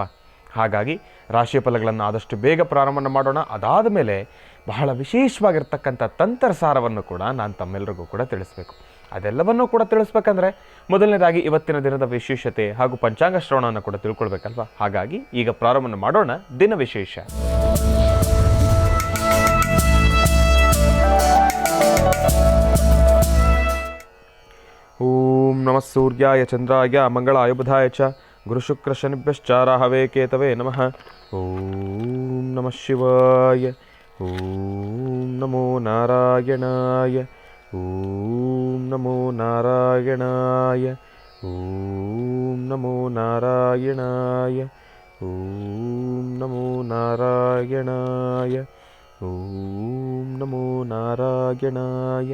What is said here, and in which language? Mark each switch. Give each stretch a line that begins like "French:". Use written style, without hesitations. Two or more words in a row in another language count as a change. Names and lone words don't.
Kannada: ಹಾಗಾಗಿ ರಾಶಿ ಫಲಗಳನ್ನು ಆದಷ್ಟು ಬೇಗ ಪ್ರಾರಂಭ ಮಾಡೋಣ. ಅದಾದ ಮೇಲೆ ಬಹಳ ವಿಶೇಷವಾಗಿರ್ತಕ್ಕಂಥ ತಂತ್ರಸಾರವನ್ನು ಕೂಡ ನಾನು ತಮ್ಮೆಲ್ಲರಿಗೂ ಕೂಡ ತಿಳಿಸಬೇಕು. ಅದೆಲ್ಲವನ್ನೂ ಕೂಡ ತಿಳಿಸ್ಬೇಕಂದ್ರೆ ಮೊದಲನೇದಾಗಿ ಇವತ್ತಿನ ದಿನದ ವಿಶೇಷತೆ ಹಾಗೂ ಪಂಚಾಂಗ ಶ್ರವಣವನ್ನು ಕೂಡ ತಿಳ್ಕೊಳ್ಬೇಕಲ್ವಾ. ಹಾಗಾಗಿ ಈಗ ಪ್ರಾರಂಭ ಮಾಡೋಣ ದಿನ ವಿಶೇಷ.
Sanskrit: ಓಂ ನಮಃ ಸೂರ್ಯಾಯ ಚಂದ್ರಾಯ ಮಂಗಳಾಯ ಬುಧಾಯ ಚ ಗುರುಶುಕ್ರ ಶನಿಭ್ಯಶ್ಚ ರಾಹವೇ ಕೇತವೇ ನಮಃ. ಓಂ ನಮಃ ಶಿವಾಯ. ಓಂ ನಮೋ ನಾರಾಯಣಾಯ. ಓಂ ನಮೋ ನಾರಾಯಣಾಯ. ಓಂ ನಮೋ ನಾರಾಯಣಾಯ. ಓಂ ನಮೋ ನಾರಾಯಣಾಯ. ಓಂ ನಮೋ ನಾರಾಯಣಾಯ.